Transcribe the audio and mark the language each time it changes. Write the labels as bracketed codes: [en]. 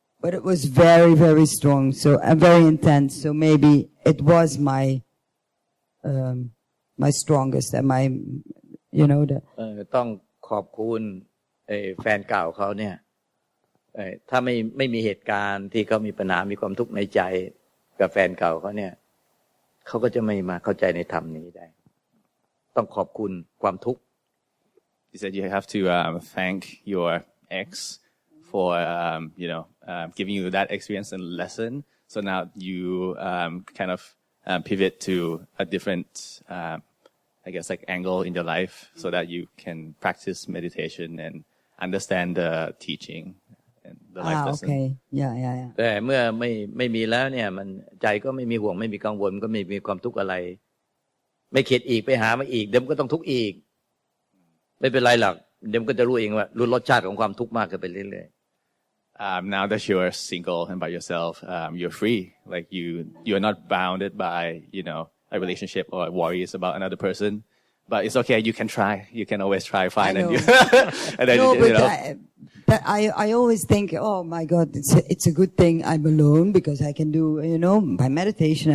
[en] But it was very, very strong, so and very intense. So maybe it was my strongest and my, you know, the. [th] ต้องขอบคุณแฟนเก่าเขาเนี่ยถ้าไม่มีเหตุการณ์ที่เขามีปัญหามีความทุกข์ในใจกับแฟนเก่าเขาเนี่ย เขาก็จะไม่มาเข้าใจในธรรมนี้ได้ต้องขอบคุณความทุกข์ [en] You said you have to thank your ex for giving you that experience and lesson. So now you kind of pivot to a different, I guess, like angle in your life, so that you can practice meditation and understand the teaching and the life lesson. Okay. Yeah. [th] แต่เมื่อไม่มีแล้วเนี่ยมันใจก็ไม่มีห่วงไม่มีกังวลก็ไม่มีความทุกข์อะไรไม่เข็ดอีกไปหามาอีกเดี๋ยวมันก็ต้องทุกข์อีกไม่เป็นไรหรอกเดี๋ยวมันก็จะรู้เองว่ารู้รสชาติของความทุกข์มากขึ้นไปเรื่อยๆ [en] Now that you're single and by yourself, you're free. Like you're not bounded by a relationship or worries about another person. But it's okay. You can try. You can always try. Fine. And then no, but I always think, oh my God, it's a good thing I'm alone because I can do by meditation.